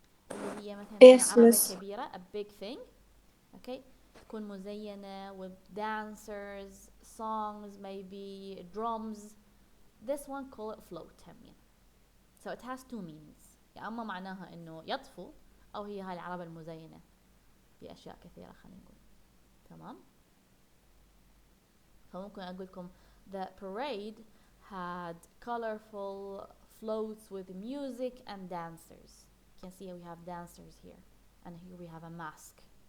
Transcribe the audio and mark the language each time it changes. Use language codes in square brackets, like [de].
[ar] اللي هي مثلا عربة كبيرة [en] a big thing. Okay. [ar] تكون مزينة [en] with dancers, songs, maybe drums. This one call it float [ar] همين. [en] So it has two meanings. [ar] يا أما معناها إنه يطفو أو هي هاي العربة المزينة بأشياء كثيرة خلينا نقول. تمام. فممكن أقول لكم [en] the parade had colorful floats with music and dancers. You can see we have dancers here and here we have a mask.